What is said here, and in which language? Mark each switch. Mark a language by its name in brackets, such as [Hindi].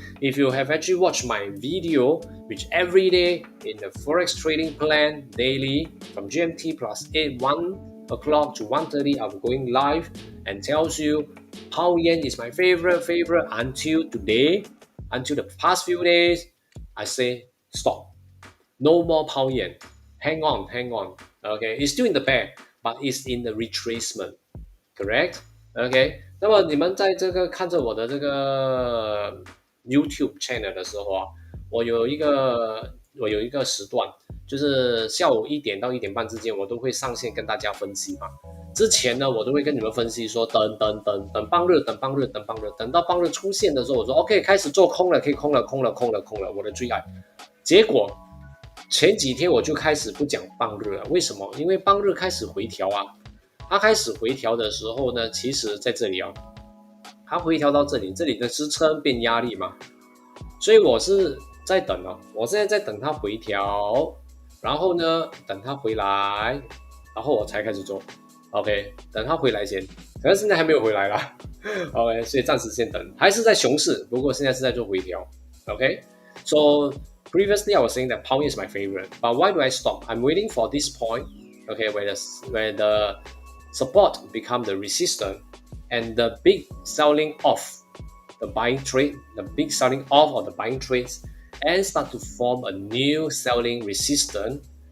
[English] If you have actually watched my video, which every day in the Forex trading plan daily from GMT plus 1 o'clock to 1:30, I'm going live and tells you pound yen is my favorite until today, until the past few days. I say stop. No more pound yen. Hang on. Okay, it's still in the bear, but it's in the retracement. Correct? [Chinese] OK， 那么你们在这个看着我的这个 YouTube channel 的时候啊，我有一个我有一个时段，就是下午1点到1点半之间，我都会上线跟大家分析嘛。之前呢，我都会跟你们分析说，等棒日，等棒日，等棒日，等到棒日出现的时候，我说 OK， 开始做空了，可以空了，空了，空了，空了，我的最爱。结果前几天我就开始不讲棒日了，为什么？因为棒日开始回调啊，它开始回调的时候呢，其实在这里啊，它回调到这里，这里的支撑变压力嘛，所以我是在等哦，我现在在等它回调，然后呢，等它回来，然后我才开始做。 OK， 等它回来先，可是现在还没有回来啦。OK， 所以暂时先等，还是在熊市，不过现在是在做回调。 [English] OK，so previously I was saying that pound is my favorite, but why do I stop? I'm waiting for this point, okay, where the support become the resistance and the big selling off the buying trade, the big selling off of the buying trades, and start to form a new selling resistance.